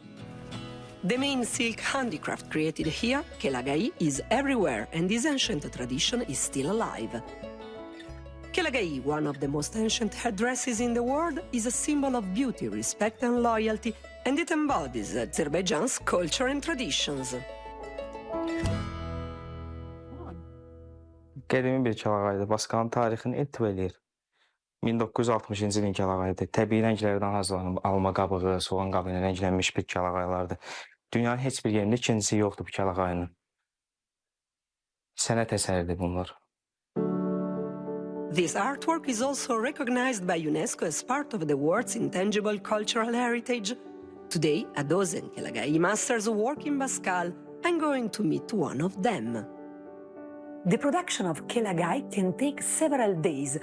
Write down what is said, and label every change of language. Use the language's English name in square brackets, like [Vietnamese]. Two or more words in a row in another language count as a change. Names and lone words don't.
[English] The main silk handicraft created here, Negahyi, is everywhere, and this ancient tradition is still alive. Negahyi, one of the most ancient headdresses in the world, is a symbol of beauty, respect and loyalty, and it embodies Azerbaijan's culture and traditions. [Azerbaijani] Qədimi bir kəlağaydır. Bsgelin tarixini etibar edir. 1960-cı ilin kəlağayıdır. Təbii rənglərdən hazırlanıb alma qabığı, soğan qabığı ilə rənglənmiş bir kəlağaylardır. Dünyanın heç bir yerində ikincisi yoxdur bu kəlağayının. Sənət əsəridir bunlar. [English] This artwork is also recognized by UNESCO as part of the world's intangible cultural heritage. Today, a dozen Negahyi masters work in Bsgel. I'm going to meet one of them. The production of Negahyi can take several days.